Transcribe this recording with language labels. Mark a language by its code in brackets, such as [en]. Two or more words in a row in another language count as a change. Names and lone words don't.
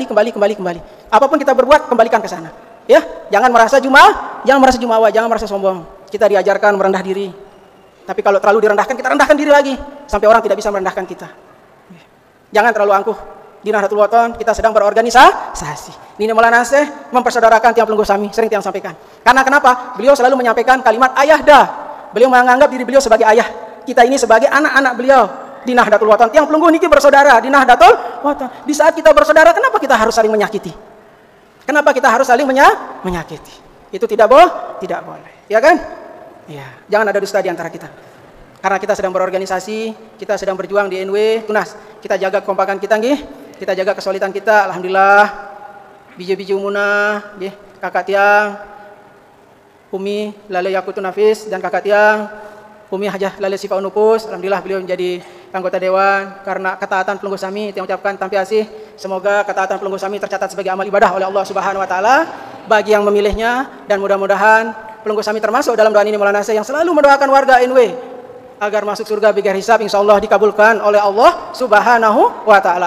[id] Apapun kita berbuat, kembalikan ke sana. Ya, jangan merasa jumawa, jangan merasa sombong. Kita diajarkan merendah diri. Tapi kalau terlalu direndahkan, kita rendahkan diri lagi sampai orang tidak bisa merendahkan kita. Jangan terlalu angkuh. Di Nahdlatul Wathon kita sedang berorganisasi. Nini Maulana Syekh mempersaudarakan [sas] tiang pelungguh sami, [id] sering tiang sampaikan. Karena kenapa? Beliau selalu menyampaikan kalimat ayahda. Beliau menganggap diri beliau sebagai ayah. Kita ini sebagai anak-anak beliau di Nahdlatul Wathon. [sas] Tiang pelungguh niki [id] bersaudara di Nahdlatul Wathon. Di saat kita bersaudara, kenapa kita harus saling menyakiti? Kenapa kita harus saling menyakiti? Itu tidak boleh. Ya kan? Ya, jangan ada dusta di antara kita. Karena kita sedang berorganisasi, kita sedang berjuang di NW, tunas. Kita jaga kekompakan kita nggih. Kita jaga kesulitan kita. Alhamdulillah. Biji-biji umuna, nggih, kakak tiang Umi Lale Yakutu Nafis dan kakak tiang Umi Hajah Lale Sifa Unupus. Alhamdulillah beliau menjadi anggota dewan karena ketaatan [sas] pelungguh sami. [id] Tiang ucapkan tampiasih. Semoga ketaatan [sas] pelungguh sami [id] tercatat sebagai amal ibadah oleh Allah [ar] Subhanahu wa taala [id] bagi yang memilihnya, dan mudah-mudahan [sas] pelungguh sami [id] termasuk dalam doa ini Maulana Syekh yang selalu mendoakan warga NW agar masuk surga [ar] bighair hisab, [id] insyaallah dikabulkan oleh Allah [ar] Subhanahu wa taala.